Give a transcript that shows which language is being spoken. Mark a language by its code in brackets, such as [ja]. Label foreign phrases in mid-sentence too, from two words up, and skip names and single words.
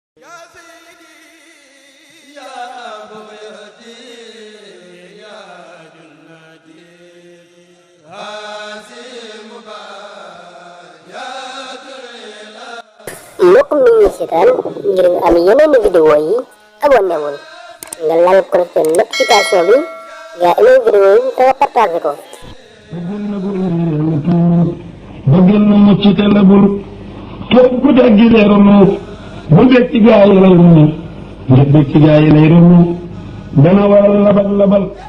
[ar] يا سيدي يا بغيتي يا جنتي هذه مبايات الإله. [wo] Mbokk mi ñu seetaan, ngir nga am yeneen vidéo yi, abonné wul, nga laal [fr] cloche de notification [wo] bi, nga aimé vidéo yi, te nga partagé ko. Bëggoon na bu réer la tuur, bëggoon na mucc te la bul, képp ku dégg leeru nuur, bu dégg ci gaa yi lay romb, ngir dégg ci gaa yi lay romb, dana waral labal labal.